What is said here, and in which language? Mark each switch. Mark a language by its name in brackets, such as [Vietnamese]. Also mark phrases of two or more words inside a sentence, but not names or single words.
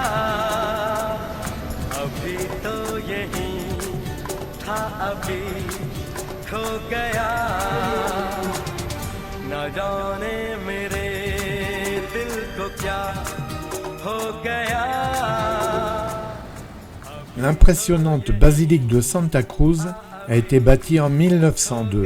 [Hindi] अभी तो यही था अभी खो गया न जाने मेरे दिल को क्या हो गया. [French] L'impressionnante basilique de Santa Cruz a été bâtie en 1902.